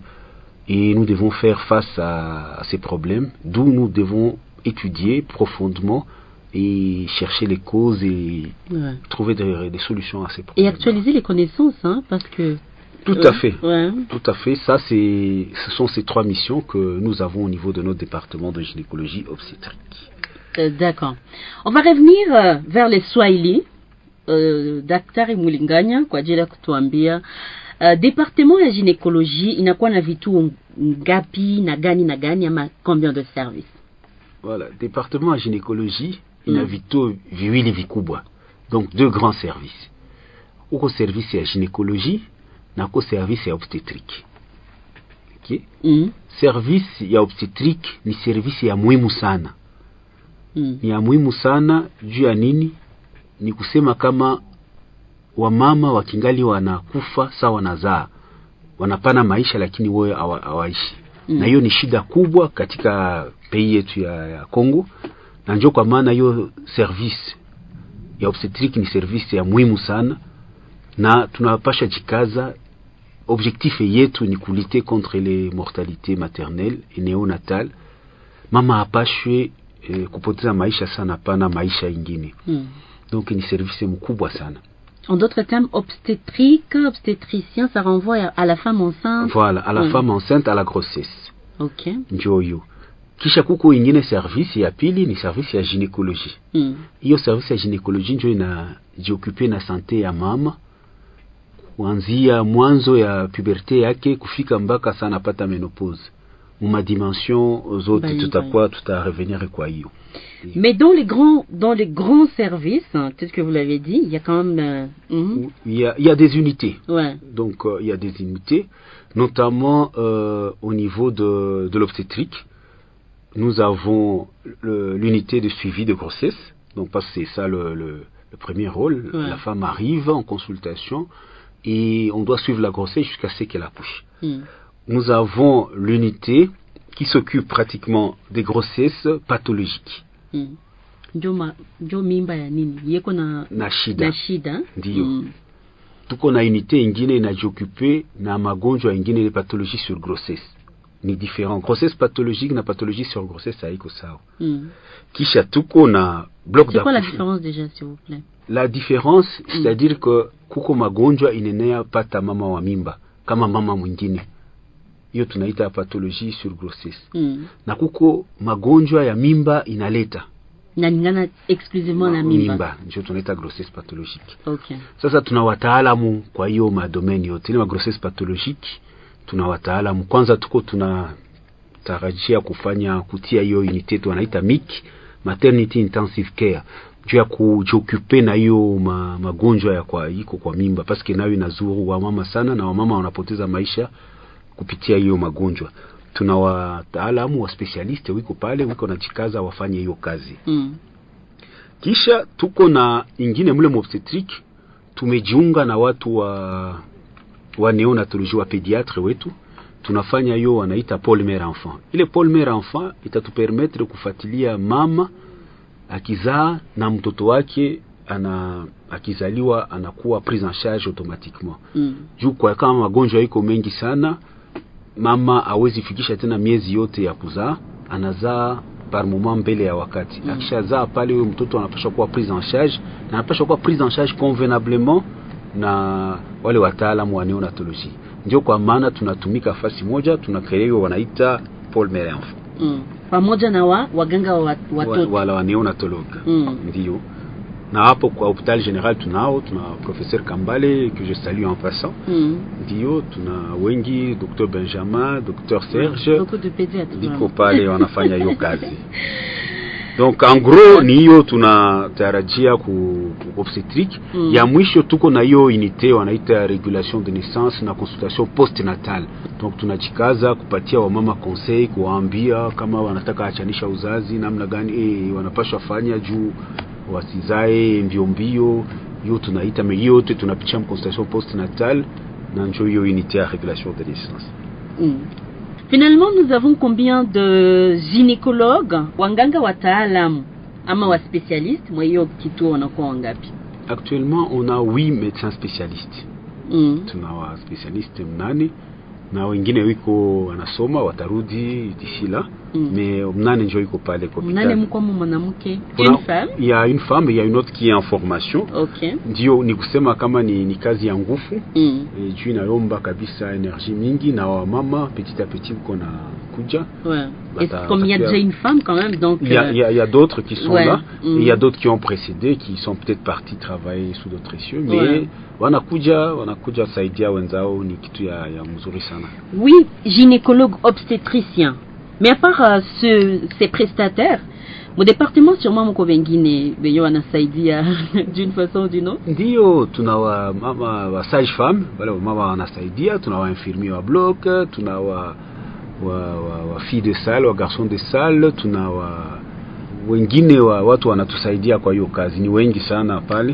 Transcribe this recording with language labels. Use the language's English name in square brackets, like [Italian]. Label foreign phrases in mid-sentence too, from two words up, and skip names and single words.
[French] Et nous devons faire face à ces problèmes, d'où nous devons étudier profondément et chercher les causes et trouver des solutions à ces problèmes. Et actualiser les connaissances, parce que Tout à fait. Ouais. Tout à fait. Ça, ce sont ces 3 missions que nous avons au niveau de notre département de gynécologie obstétrique. D'accord. On va revenir vers les Swahili. [Swahili] Daktari Mulinganya kwa ajili ya kutuambia département ya gynécologie inakuwa na vituo ngapi na gani ama [French] combien de services? [Swahili] Voilà, département ya gynécologie ina vituo viwili vikubwa. [French] Donc 2 grands services. [Swahili] Uko service ya gynécologie na uko service ya obstétrique. Okay? Service ya obstétrique ni service ya muhimu sana. Ni ya muhimu sana juu ya nini? Ni kusema kama wamama wakingali wanakufa sawa wanazaa, wanapana maisha lakini wao hawaishi. Na hiyo ni shida kubwa katika pays yetu ya Kongo, na njoo kwa maana hiyo service ya obstétrique ni service ya muhimu sana, na tunapasha jikaza. Objectif yetu ni kulite [French] contre les mortalités maternelles et néonatales. [Swahili] Mama apashwe kupoteza maisha sana, pana maisha ingine. Donc ni service mkubwa sana. [French] En d'autres termes, obstétricien, ça renvoie à la femme enceinte. Voilà, à la femme enceinte, à la grossesse. Ok. [Swahili] Njoyo. Kisha kuko ingine service ya pili ni service ya gynécologie. Hiyo service ya gynécologie ndio inajioccupe na sante ya mama kuanzia mwanzo ya puberté yake kufika mpaka sana apata menopause. Uma dimension zote tutakuwa revenir kwa hiyo. [French] Mais dans les grands services, peut-être que vous l'avez dit, il y a quand même il y a des unités. Ouais. Donc il y a des unités, notamment au niveau de l'obstétrique. Nous avons l'unité de suivi de grossesse. Donc parce que c'est ça le premier rôle. Ouais. La femme arrive en consultation et on doit suivre la grossesse jusqu'à ce qu'elle accouche. Nous avons l'unité qui s'occupe pratiquement des grossesses pathologiques. [Swahili] Ndio mimba ya nini yeko na shida ndio. Tuko na unité ingine inajioccupe na magonjwa ingine [French] les pathologies sur grossesse. [Swahili] Ni différent. [French] Grossesse pathologique [Swahili] na [French] pathologie sur grossesse [Swahili] haiko sawa. Kisha tuko na [French] bloc d'accouchement. C'est quoi la différence déjà, s'il vous plaît? La différence, c'est-à-dire que [Swahili] kuko magonjwa inenea pata mama wa mimba kama mama mwingine. Hiyo tunaita [French] pathologie sur grossesse. [Swahili] Na kuko magonjwa ya mimba inaleta. Nalingana exclusivement na mimba. Ndio tunaita [French] grossesse pathologique. [Swahili] Okay. Sasa tuna wataalamu kwa hiyo madomeni yote. Ile [French] grossesse pathologique [Swahili] tuna wataalamu. Kwanza tuko tunatarajia kutia hiyo unité tunaita MIC, [English] maternity intensive care. [Swahili] Juu ya kujiokupe na hiyo magonjwa ya kwa mimba parce que nayo inazuru wamama sana na wamama wanapoteza maisha kupitia hiyo magonjwa. Tuna wataalamu wa specialist wiko pale wiko na jikaza wafanye hiyo kazi. Kisha tuko na ingine mule obstetrique, tumejiunga na watu wa neonatologie wa pediatre wetu. Tunafanya hiyo wanaita [French] pôle mère enfant. [Swahili] Ile [French] pôle mère enfant [Swahili] itatupermettre kufuatilia mama akizaa na mtoto wake akizaliwa anakuwa [French] prise en charge automatiquement. [Swahili] Juu kwa kama magonjwa iko mengi sana, mama hawezi fikisha tena miezi yote ya kuzaa, anazaa [French] par moment [Swahili] mbele ya wakati. Akishazaa pale huyo mtoto anapaswa kuwa [French] prise en charge, [Swahili] na anapaswa kuwa [French] prise en charge convenablement [Swahili] na wale wataalamu wa neonatologie. Ndio kwa maana tunatumika fasi moja, tunakrewa wanaita [French] pôle mère enfant. [Swahili] Pamoja na waganga wa watoto wala wa neonatologue. Ndio. Na hapo kwa [French] hôpital général [Swahili] tuna [French] professeur Kambale que je salue en passant. [Swahili] Ndio tuna wengi, docteur Benjamin, docteur Serge. [French] Beaucoup de pédiatres. [Swahili] Diko pale wanafanya hiyo kazi. [French] Donc en gros [Swahili] ni hiyo tunatarajia ku obstétrique. Ya mwisho tuko na hiyo unité wanaita [French] régulation de naissance [Swahili] na [French] consultation postnatale. [Swahili] Donc tunajikaza kupatia wamama conseil, kuwaambia kama wanataka achanisha uzazi namna gani wanapaswa fanya juu wasizae mbio. Hiyo tunaita hiyo tunapitia [French] consultation postnatale [Swahili] na ndio hiyo unité ya [French] régulation de naissance. Finalement, nous avons combien de gynécologues, [Swahili] wanganga wataalamu ama wa spécialistes, mwa hiyo kituo wanakuwa wangapi? [French] Actuellement, on a 8 médecins spécialistes. [Swahili] Tuna wa spécialistes 8 na wengine wiko wanasoma watarudi [French] d'ici là. [Swahili] mais mnane njo iko pale kwa mnane hospitali. mko mwanamke, [French] une femme? Il y a une femme, il y a une autre qui est en formation. Okay. [Swahili] Ndio ni kusema kama ni kazi ya nguvu. Juu inaomba kabisa energie mingi na wamama [French] petit à petit [Swahili] uko na kuja. [French] Ouais. Et comme il y a déjà une femme quand même, donc il y a d'autres qui sont là, et il y a d'autres qui ont précédé, qui sont peut-être partis travailler sous d'autres cieux, mais [Swahili] wanakuja saidia wenzao, ni kitu ya mzuri sana. [French] Oui, gynécologue obstétricien. Mais à part ces prestataires, mon département sûrement [Swahili] mko wengine benyo wanasaidia [French] d'une façon ou d'une autre. [Swahili] Ndio tuna mama wa [French] sage femme, [Swahili] wale mama wanasaidia, tuna wa infirmier wa bloc, tuna wa [French] fille de salle, [Swahili] wa [French] garçon de salle, [Swahili] tuna wengine watu wanatusaidia kwa hiyo kazi, ni wengi sana pale.